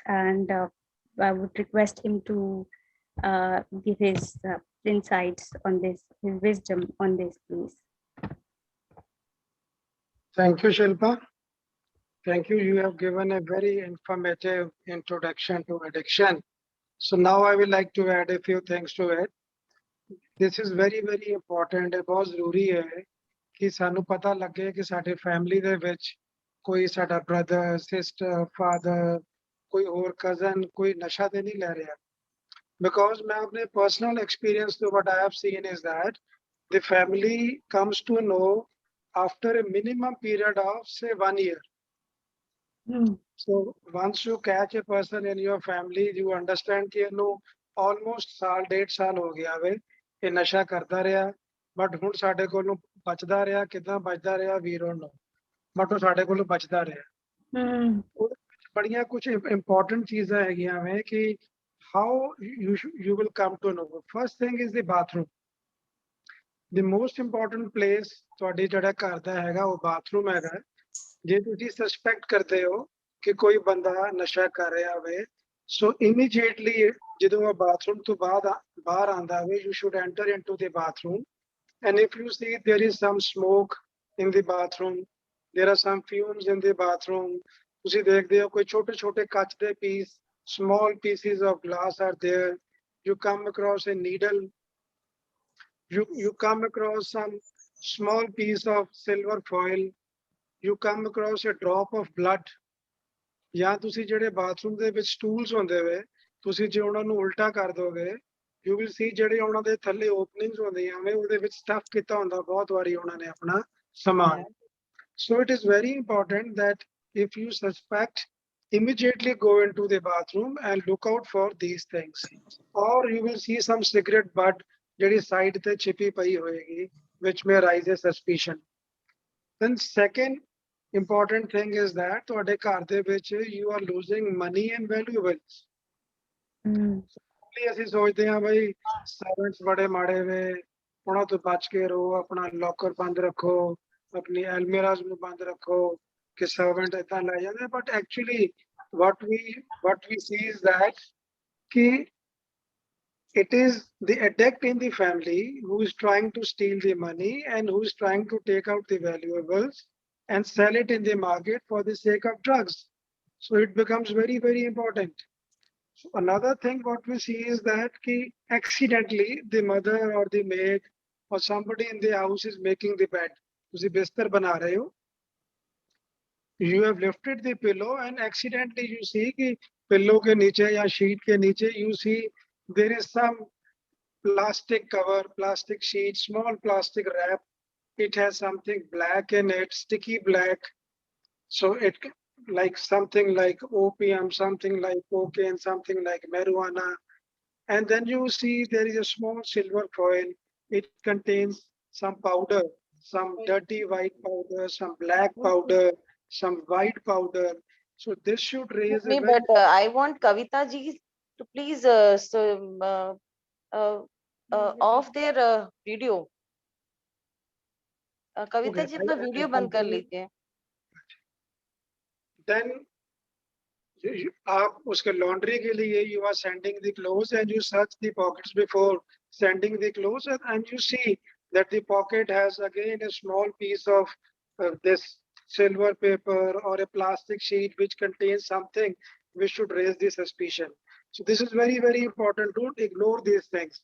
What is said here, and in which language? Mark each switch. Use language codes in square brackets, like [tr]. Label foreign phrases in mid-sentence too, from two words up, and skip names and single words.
[en] And I would request him to give his insights on this, his wisdom on this, please. Thank you, Shilpa. Thank you. You have given a very informative introduction to addiction. So now I would like to add a few things to it. This is very, very important. [pa] ਇਹ ਬਹੁਤ ਜ਼ਰੂਰੀ ਹੈ ਕਿ ਸਾਨੂੰ ਪਤਾ ਲੱਗੇ ਕਿ ਸਾਡੇ ਫੈਮਿਲੀ ਦੇ ਵਿੱਚ ਕੋਈ ਸਾਡਾ ਬ੍ਰਦਰ, ਸਿਸਟਰ, ਫਾਦਰ, ਕੋਈ ਹੋਰ ਕਜ਼ਨ ਕੋਈ ਨਸ਼ਾ ਤੇ ਨਹੀਂ ਲੈ ਰਿਹਾ. [en] Because [pa] ਮੈਂ ਆਪਣੇ [en] personal experience ਤੋਂ what I have seen is that the family comes to know after a minimum period of say 1 year. So once you catch a person in your family, you understand [pa] कि ਇਹਨੂੰ almost ਸਾਲ 1.5 ਸਾਲ ਹੋ ਗਿਆ ਵੇ ਇਹ ਨਸ਼ਾ ਕਰਦਾ ਰਿਹਾ, but ਹੁਣ ਸਾਡੇ ਕੋਲੋਂ ਬਚਦਾ ਰਿਹਾ. ਕਿਦਾਂ ਬਚਦਾ ਰਿਹਾ [en] we don't know, [pa] but ਉਹ ਸਾਡੇ ਕੋਲੋਂ ਬਚਦਾ ਰਿਹਾ. ਉਹਦੇ ਵਿੱਚ ਬੜੀਆਂ ਕੁਝ important ਚੀਜ਼ਾਂ ਹੈਗੀਆਂ ਵੇ ਕਿ [en] how you will come to know. First thing is the bathroom. The most important place [pa] ਤੁਹਾਡੇ ਜਿਹੜਾ ਘਰ ਦਾ ਹੈਗਾ ਉਹ ਬਾਥਰੂਮ ਹੈਗਾ. ਜੇ ਤੁਸੀਂ ਸਸਪੈਕਟ ਕਰਦੇ ਹੋ ਕਿ ਕੋਈ ਬੰਦਾ ਨਸ਼ਾ ਕਰ ਰਿਹਾ ਹੋਵੇ, ਸੋ ਇਮੀਡੀਏਟਲੀ ਜਦੋਂ ਉਹ ਬਾਥਰੂਮ ਤੋਂ ਬਾਹਰ ਆਂਦਾ ਹੋਵੇ, [en] you should enter into the bathroom, and if you see there is some smoke in the bathroom, there are some fumes in the bathroom, [pa] ਤੁਸੀਂ ਦੇਖਦੇ ਹੋ ਕੋਈ ਛੋਟੇ ਕੱਚ ਦੇ ਪੀਸ, [en] small pieces of glass are there, you come across a needle, you come across some small piece of silver foil, you come across a drop of blood. [pa] ਜਾਂ ਤੁਸੀਂ ਜਿਹੜੇ ਬਾਥਰੂਮ ਦੇ ਵਿੱਚ ਸਟੂਲਸ ਹੁੰਦੇ ਵੇ, ਤੁਸੀਂ ਜੇ ਉਹਨਾਂ ਨੂੰ ਉਲਟਾ ਕਰ ਦੋਗੇ, [en] you will see [pa] ਜਿਹੜੇ ਉਹਨਾਂ ਦੇ ਥੱਲੇ ਓਪਨਿੰਗਸ ਹੁੰਦੀਆਂ ਵੇ ਉਹਦੇ ਵਿੱਚ ਸਟਫ ਕੀਤਾ ਹੁੰਦਾ ਬਹੁਤ ਵਾਰੀ ਉਹਨਾਂ ਨੇ ਆਪਣਾ ਸਮਾਨ. [en] So it is very important that if you suspect, immediately go into the bathroom and look out for these things. Or you will see some cigarette butt [pa] ਜਿਹੜੀ ਸਾਈਡ ਤੇ ਛਿਪੀ ਪਈ ਹੋਏਗੀ, [en] which may raise a suspicion. Then second important thing is that [pa] ਤੁਹਾਡੇ ਘਰ ਦੇ ਵਿੱਚ [en] you are losing money and valuables. [pa] ਅਸੀਂ ਸੋਚਦੇ ਹਾਂ ਬਈ ਸਰਵੈਂਟਸ ਬੜੇ ਮਾੜੇ ਵੇ, ਉਹਨਾਂ ਤੋਂ ਬਚ ਕੇ ਰਹੋ, ਆਪਣਾ ਲੋਕਰ ਬੰਦ ਰੱਖੋ, ਆਪਣੀ ਐਲਮੀਰਾਜ਼ ਨੂੰ ਬੰਦ ਰੱਖੋ ਕਿ ਸਰਵੈਂਟ ਏਦਾਂ ਲੈ ਜਾਂਦੇ. [en] But actually what we see is that ਕਿ it is the addict in the family who is trying to steal the money and who is trying to take out the valuables and sell it in the market for the sake of drugs. So it becomes very, very important. So another thing what we see is that accidentally the mother or the maid or somebody in the house is making the bed. [pa] ਤੁਸੀਂ ਬਿਸਤਰ ਬਣਾ ਰਹੇ ਹੋ, [en] you have lifted the pillow and accidentally you see कि [hi] pillow के नीचे या sheet के नीचे [en] you see there is some plastic cover, plastic sheet, small plastic wrap. It has something black in it, sticky black. So it like something like opium, something like cocaine, something like marijuana. And then you see there is a small silver foil. It contains some powder, some dirty white powder, some black powder, some white powder. So this should raise a very... But I want Kavita ji to please off their video. [hi] कविता जी अपना वीडियो बंद कर लीजिए. [en] Then [hi] आप उसके laundry के लिए [en] you are sending the clothes and you search the pockets before sending the clothes, and you see that the pocket has again a small piece of this silver paper or a plastic sheet which contains something which should raise the suspicion. So this is very, very important. Don't ignore these things.